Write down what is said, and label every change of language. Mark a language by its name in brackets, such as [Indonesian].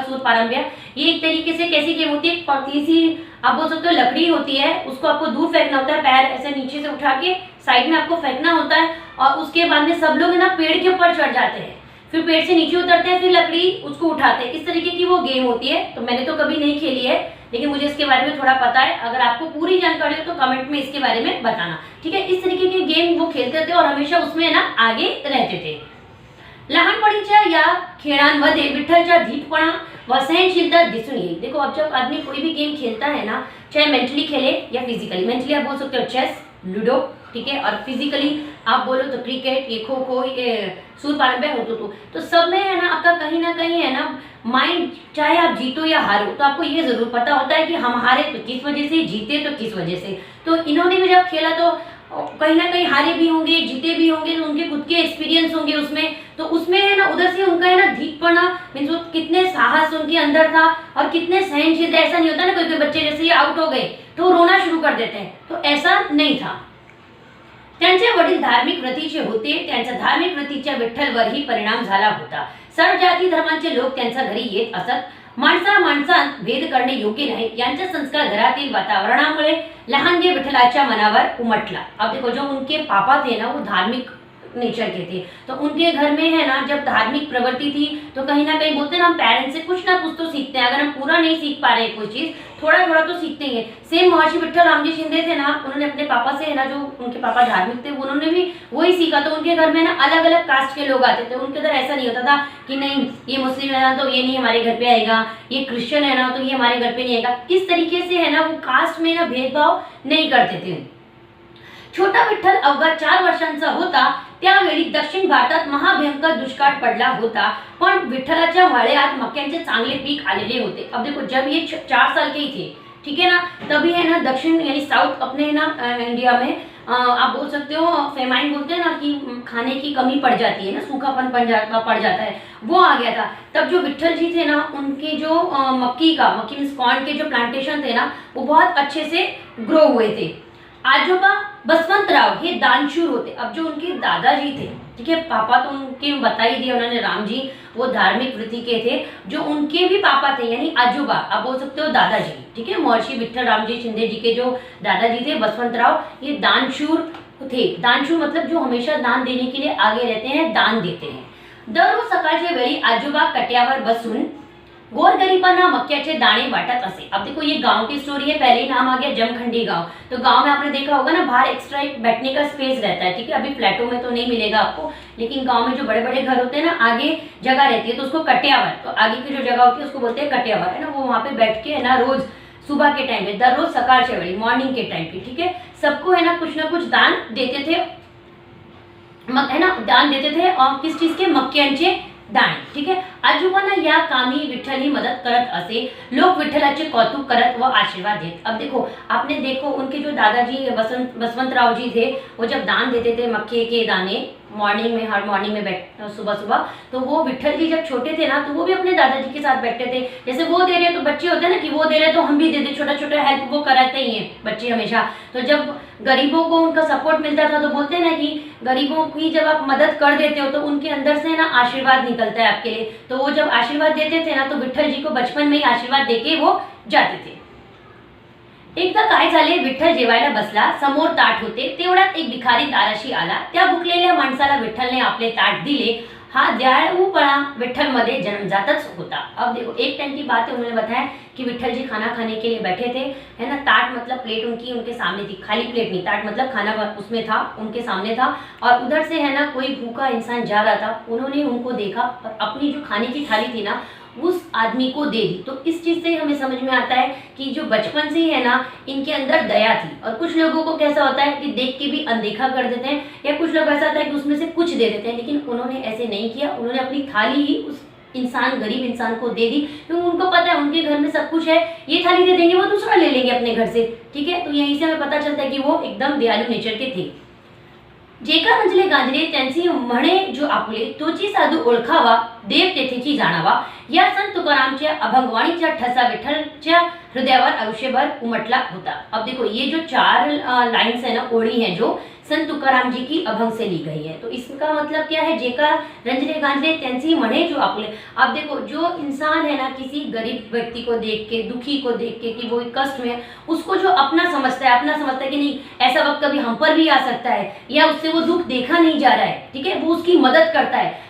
[Hindi] सूरपारंब्या ये एक तरीके से कैसी गेम होती है, पतली सी आप बोल सकते हो लकड़ी होती है, उसको आपको दूर फेंकना होता है, पैर ऐसे नीचे से उठा के साइड में आपको फेंकना होता है और उसके बाद में सब लोग ना पेड़ के ऊपर चढ़ जाते हैं, फिर पेड़ से नीचे उतरते हैं, फिर लकड़ी उसको उठाते हैं। इस तरीके की वो गेम होती है। तो मैंने तो कभी नहीं खेली है लेकिन मुझे इसके बारे में थोड़ा पता है। अगर आपको पूरी जानकारी हो तो कमेंट में इसके बारे में बताना। ठीक है, इस तरीके के गेम वो खेलते थे और हमेशा उसमें ना आगे रहते थे। [Marathi] लहानपणीच्या या खेळांमध्ये विठ्ठलच्या धीटपणा व सहनशीलता दिसून येईल। [Hindi] देखो अब जब आदमी कोई भी गेम खेलता है ना, चाहे मेंटली खेले या फिजिकली, मेंटली आप बोल सकते हो चेस, लूडो, ठीक है, और फिजिकली आप बोलो तो क्रिकेट, ये खो खो, ये सूरपारंब्या होतो तो सब में है ना आपका कहीं ना कहीं है ना माइंड, चाहे आप जीतो या हारो तो आपको ये जरूर पता होता है कि हम हारे तो किस वजह से, जीते तो किस वजह से। तो इन्होंने भी जब खेला तो कहीं ना कहीं हारे भी होंगे, जीते भी होंगे, तो उनके खुद के एक्सपीरियंस होंगे उसमें। तो उसमें है ना उधर से उनका है ना धीटपना मीन्स कितने साहस उनके अंदर था और कितने सहनशीलता। ऐसा नहीं होता ना कोई कोई बच्चे जैसे ये आउट हो गए तो रोना शुरू कर देते हैं, तो ऐसा नहीं था। [Marathi] त्यांचे वडील धार्मिक व्रतीचे होते, त्यांच्या धार्मिक व्रतीच्या विठ्ठलवरही परिणाम झाला होता। सर्व जाती धर्मांचे लोक त्यांच्या घरी येत असत। माणसा माणसांत भेद करणे योग्य नाही यांचे संस्कार घरातील वातावरणामुळे लहानगे विठ्ठलाच्या मनावर उमटला। [Hindi] अब देखो जो उनके पापा थे ना वो धार्मिक नेचर के थे, तो उनके घर में है ना जब धार्मिक प्रवृत्ति थी तो कहीं ना कहीं बोलते हैं ना हम पेरेंट्स से कुछ ना कुछ तो सीखते हैं। अगर हम पूरा नहीं सीख पा रहे कोई चीज, थोड़ा थोड़ा तो सीखते ही हैं। सेम महर्षि विट्ठल रामजी शिंदे थे ना, उन्होंने अपने पापा से है ना, जो उनके पापा धार्मिक थे उन्होंने भी वही सीखा। तो उनके घर में ना अलग अलग कास्ट के लोग आते थे, उनके उधर ऐसा नहीं होता था कि नहीं ये मुस्लिम है ना तो ये नहीं हमारे घर पे आएगा, ये क्रिश्चियन है ना तो ये हमारे घर पे नहीं आएगा। इस तरीके से है ना वो कास्ट में ना भेदभाव नहीं करते थे। [Marathi] छोटा विठ्ठल अवघा 4 वर्षांचा होता त्यावेळी दक्षिण भारतात महाभयंकर दुष्काळ पडला होता, पण विठ्ठलाच्या मळ्यात मक्यांचे चांगले पीक आलेले होते। [Hindi] अब देखो जब ये 4 साल के ही थे, ठीक है ना, तभी है ना दक्षिण यानी साउथ अपने है ना इंडिया में आप बोल सकते हो फेमाइन बोलते हैं ना कि खाने की कमी पड़ जाती है ना, सूखापन पड़ जाता है, वो आ गया था। तब जो विठ्ठल जी थे ना उनके जो मक्की मीन्स कॉर्न के जो प्लांटेशन थे ना वो बहुत अच्छे से ग्रो हुए थे। [Marathi] आजोबा बसवंतराव हे दानशूर होते। [Hindi] अब जो उनके दादाजी थे, ठीक है, पापा तो उनके बता ही दिया उन्होंने रामजी, वो धार्मिक वृत्ति के थे। जो उनके भी पापा थे यानी आजोबा आप बोल सकते हो दादाजी, ठीक है, महर्षि विट्ठल रामजी शिंदे जी के जो दादाजी थे बसवंतराव, ये दानशूर थे। दानशूर मतलब जो हमेशा दान देने के लिए आगे रहते हैं, दान देते हैं। [Marathi] दररोज सकाळच्या वेळी आजोबा कट्यावर बसून गोरगरीबांना मक्याचे दाणे वाटत असे। [Hindi] अब देखो ये गांव की स्टोरी है, पहले ही नाम आ गया जमखंडी गांव। तो गांव में आपने देखा होगा ना बाहर एक्स्ट्रा एक बैठने का स्पेस रहता है, ठीक है, अभी फ्लैटों में तो नहीं मिलेगा आपको, लेकिन गांव में जो बड़े बड़े घर होते हैं ना आगे जगह रहती है तो उसको कट्यावर, तो आगे की जो जगह होती है उसको बोलते हैं कट्यावर, है ना। वो वहाँ पे बैठ के है ना रोज सुबह के टाइम पे, [Marathi] दररोज सकाळच्या वेळी [Hindi] मॉर्निंग के टाइम पे, ठीक है, सबको है ना कुछ दान देते थे, है ना, दान देते थे और किस चीज के, मक्यांचे दाने, ठीक है। [Marathi] आजोबांना या कामी विठ्ठल ही मदत करत असे, लोक विठ्ठलाचे कौतुक करत व आशीर्वाद देत। [Hindi] अब देखो, आपने देखो उनके जो दादाजी बसवंतराव जी थे, वो जब दान देते थे मक्के के दाने मॉर्निंग में, हर मॉर्निंग में बैठ सुबह सुबह, तो वो विठ्ठल जी जब छोटे थे ना, तो वो भी अपने दादाजी के साथ बैठते थे। जैसे वो दे रहे हैं तो बच्चे होते हैं ना कि वो दे रहे हैं तो हम भी दे दे, छोटा छोटा हेल्प वो कराते ही हैं बच्चे हमेशा। तो जब गरीबों को उनका सपोर्ट मिलता था तो बोलते हैं ना कि गरीबों की जब आप मदद कर देते हो तो उनके अंदर से ना आशीर्वाद निकलता है आपके लिए। तो वो जब आशीर्वाद देते थे ना, तो विठ्ठल जी को बचपन में ही आशीर्वाद देके वो जाते थे। [Marathi] एकदा काय झाले, विठ्ठल जेवायला बसला, समोर ताट होते, तेवढ्यात एक भिकारी दाराशी आला। त्या भुकलेल्या माणसाला विठ्ठलने आपले ताट दिले। हा दयाळूपणा विठ्ठल मध्ये जन्मजातच होता। [Hindi] अब देखो, एक टाइम की बात है, उन्होंने बताया कि विठ्ठल जी खाना खाने के लिए बैठे थे, है ना। ताट मतलब प्लेट उनकी उनके सामने थी, खाली प्लेट नहीं, ताट मतलब खाना उसमें था, उनके सामने था। और उधर से है ना कोई भूखा इंसान जा रहा था, उन्होंने उनको देखा और अपनी जो खाने की थाली थी ना उस आदमी को दे दी। तो इस चीज से हमें समझ में आता है कि जो बचपन से ही है ना इनके अंदर दया थी। और कुछ लोगों को कैसा होता है कि देख के भी अनदेखा कर देते हैं, या कुछ लोग ऐसा होता है कि उसमें से कुछ दे देते हैं, लेकिन उन्होंने ऐसे नहीं किया। उन्होंने अपनी थाली ही उस इंसान, गरीब इंसान को दे दी, क्योंकि उनको पता है उनके घर में सब कुछ है, ये थाली दे देंगे वो दूसरा ले लेंगे अपने घर से, ठीक है। तो यहीं से हमें पता चलता है कि वो एकदम दयालु नेचर के थे। [Marathi] जेका रंजले गांजले त्यांची म्हणे जो आपले, तोची साधू ओळखावा, देव तेथेची जाणावा, या संत तुकारामच्या अभंगवाणीचा ठसा विठ्ठलच्या हृदयावर आयुष्यभर उमटला होता। [Hindi] अब देखो, ये जो 4 लाइन्स है ना, ओड़ी है, जो संत तुकाराम जी की अभंग से ली गई है। तो इसका मतलब क्या है, [Marathi] जेका रंजले गांजले त्यांची म्हणे जो आपले। [Hindi] अब देखो, जो इंसान है ना किसी गरीब व्यक्ति को देख के, दुखी को देख के कि वो कष्ट में है, उसको जो अपना समझता है, अपना समझता है कि नहीं ऐसा वक्त कभी हम पर भी आ सकता है, या उससे वो दुख देखा नहीं जा रहा है, ठीक है, वो उसकी मदद करता है।